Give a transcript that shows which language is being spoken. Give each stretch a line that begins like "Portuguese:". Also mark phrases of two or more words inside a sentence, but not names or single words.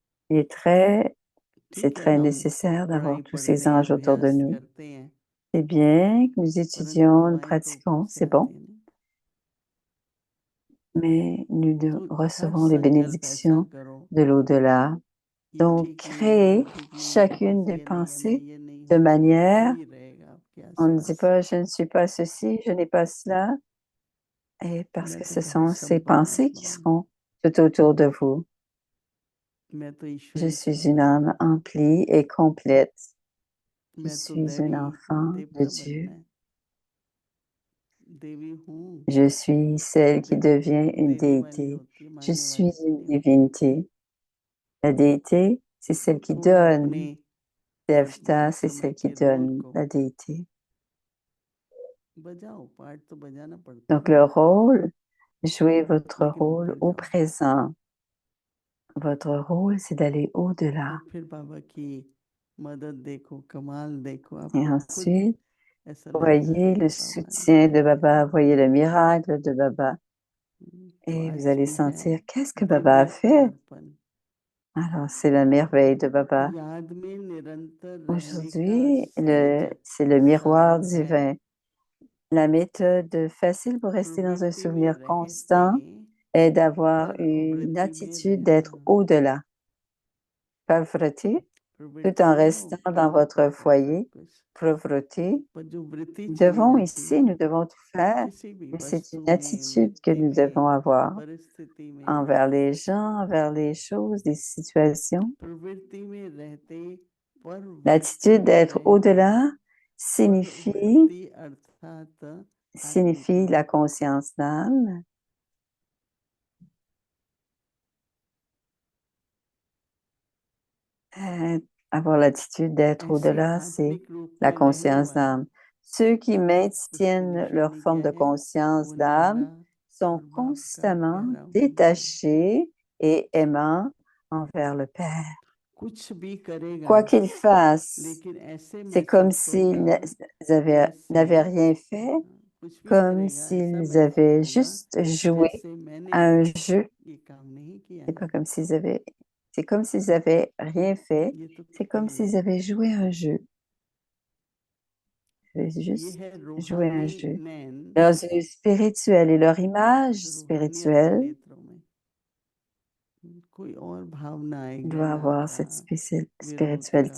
French: Il est très, c'est
Hindi: ठीक है,
French: très
Hindi: हम
French: nécessaire d'avoir
Hindi: पढ़ाई
French: tous
Hindi: पढ़
French: ces
Hindi: रहे हैं,
French: anges autour de
Hindi: अभ्यास
French: nous.
Hindi: करते हैं,
French: C'est bien que nous
Hindi: परंतु
French: étudions, nous
Hindi: दुआएं तो ऊपर
French: pratiquons,
Hindi: से
French: c'est bon,
Hindi: आती हैं ना।
French: mais nous
Hindi: तो हर
French: recevons les
Hindi: संकल्प ऐसा
French: bénédictions
Hindi: करो,
French: de l'au-delà.
Hindi: ये
French: Donc,
Hindi: ठीक नहीं है, वो
French: créez
Hindi: ठीक नहीं है,
French: chacune
Hindi: बस
French: des
Hindi: ये नहीं है, मैं
French: pensées
Hindi: ये नहीं
French: de
Hindi: हूँ,
French: manière,
Hindi: वही रहेगा आपके
French: on ne dit
Hindi: आसपास।
French: pas je ne suis pas ceci, je n'ai pas cela, et parce
Hindi: मैं
French: que
Hindi: तो
French: ce sont
Hindi: बहुत
French: ces
Hindi: संपन्न
French: pensées qui
Hindi: आत्मा हूँ,
French: seront tout autour de vous.
Hindi: मैं तो
French: Je
Hindi: ईश्वरी
French: suis une
Hindi: संतान
French: âme
Hindi: हूँ,
French: emplie et complète. Je
Hindi: मैं तो
French: suis un
Hindi: दैवी,
French: enfant de
Hindi: देवता बनना
French: Dieu.
Hindi: है, देवी हूँ,
French: Je suis celle qui
Hindi: देवत्व
French: devient une
Hindi: देवी वाली
French: déité.
Hindi: होती है,
French: Je
Hindi: मांगने
French: suis
Hindi: वाली तो
French: une
Hindi: नहीं होती।
French: divinité. La déité, c'est celle qui
Hindi: थोड़ा अपने
French: donne. Devta, c'est
Hindi: समय
French: celle qui
Hindi: के रोल
French: donne.
Hindi: को
French: La déité.
Hindi: बजाओ, पार्ट तो बजाना पड़ता है
French: Donc
Hindi: ना,
French: le rôle, jouez votre
Hindi: लेकिन
French: rôle
Hindi: ऊपर
French: au
Hindi: जाओ।
French: présent. Votre rôle, c'est d'aller au-delà.
Hindi: और फिर बाबा की मदद देखो, कमाल देखो,
French: Et
Hindi: आपको खुद
French: ensuite,
Hindi: ऐसा लगेगा
French: voyez
Hindi: नहीं
French: le
Hindi: बाबा ने
French: soutien
Hindi: क्या
French: de
Hindi: किया।
French: Baba, voyez le miracle de Baba.
Hindi: तो
French: Et vous
Hindi: आज
French: allez
Hindi: भी है
French: sentir qu'est-ce que Baba a
Hindi: दिव्यता
French: fait.
Hindi: दर्पण,
French: Alors, c'est la merveille de Baba.
Hindi: याद में निरंतर रहने का
French: Aujourd'hui,
Hindi: सहज
French: c'est le miroir
Hindi: साधन है।
French: divin. La méthode facile pour rester dans un
Hindi: प्रवृत्ति में
French: souvenir
Hindi: रहते
French: constant est d'avoir
Hindi: पर
French: une
Hindi: वृत्ति में
French: attitude d'être
Hindi: रहना,
French: au-delà. Pauvreté, tout
Hindi: प्रवृत्ति
French: en
Hindi: है ना, वो
French: restant dans
Hindi: प्राप्त
French: votre
Hindi: होता है सब
French: foyer.
Hindi: कुछ,
French: Pauvreté,
Hindi: पर जो वृत्ति
French: nous
Hindi: चली
French: devons
Hindi: जाती है
French: ici, nous devons tout faire,
Hindi: किसी भी
French: mais c'est
Hindi: वस्तु
French: une
Hindi: में,
French: attitude que
Hindi: व्यक्ति
French: nous
Hindi: में,
French: devons avoir
Hindi: परिस्थिति में,
French: envers les gens, envers les choses, les situations.
Hindi: प्रवृत्ति में रहते पर वृत्ति
French: L'attitude
Hindi: में
French: d'être
Hindi: रहना,
French: au-delà
Hindi: पर
French: signifie,
Hindi: वृत्ति अर्थात
French: signifie
Hindi: आत्मिका,
French: la conscience d'âme. Avoir l'attitude d'être
Hindi: ऐसे
French: au-delà, c'est
Hindi: आत्मिक रूप
French: la
Hindi: में रहने
French: conscience
Hindi: वाला,
French: d'âme. Ceux qui
Hindi: उसकी
French: maintiennent leur
Hindi: निशानी
French: forme
Hindi: क्या
French: de
Hindi: है,
French: conscience
Hindi: वो
French: d'âme
Hindi: नीला
French: sont
Hindi: और बाप का
French: constamment
Hindi: प्यारा होना है।
French: détachés et aimants envers le Père.
Hindi: कुछ भी करेगा
French: Quoi qu'ils fassent,
Hindi: लेकिन ऐसे
French: c'est comme
Hindi: महसूस
French: s'ils
Hindi: होगा जैसे,
French: n'avaient rien fait,
Hindi: कुछ भी
French: comme
Hindi: करेगा ऐसा
French: s'ils
Hindi: महसूस
French: avaient
Hindi: होगा
French: juste joué
Hindi: जैसे मैंने
French: à un jeu.
Hindi: ये काम नहीं किया
French: C'est pas
Hindi: है।
French: comme s'ils avaient, c'est comme s'ils avaient rien fait.
Hindi: ये तो
French: C'est
Hindi: क्या
French: comme
Hindi: ही
French: s'ils
Hindi: है,
French: avaient joué à un jeu. Ils avaient
Hindi: ये
French: juste
Hindi: है
French: joué à un
Hindi: रूहानी
French: jeu.
Hindi: नैन,
French: Leurs yeux spirituels et leur image
Hindi: रूहानी अपने
French: spirituelle
Hindi: नेत्रों में कोई और भावना है,
French: doit
Hindi: घृणा
French: avoir
Hindi: का,
French: cette
Hindi: विरोध का,